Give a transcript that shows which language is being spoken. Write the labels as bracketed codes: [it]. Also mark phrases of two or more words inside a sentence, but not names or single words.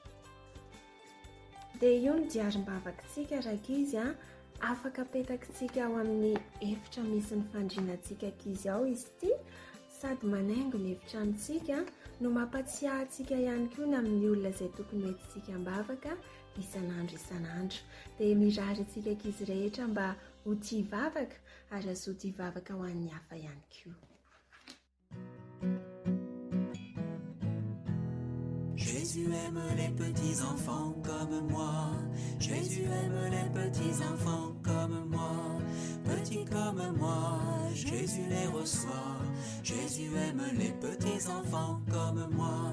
[mg] Dia io ny diarim-bavakantsika rakizy afaka apetakantsika ao amin'ny efitra misy ny fandrianantsika ankizy ao izy ity, sady manaingo ny efitranontsika no mampatsiahantsika ihany koa ny amin'ny olona izay tokony entintsika am-bavaka isan'andro isan'andro. Dia mirary antsika ankizy rehetra mba ho tia vavaka ary azo tia vavaka ho an'ny hafa ihany koa. [fr] Jésus aime les petits enfants comme moi. Jésus aime les petits enfants comme moi. Petits comme moi, Jésus les reçoit. Jésus aime les petits enfants comme moi.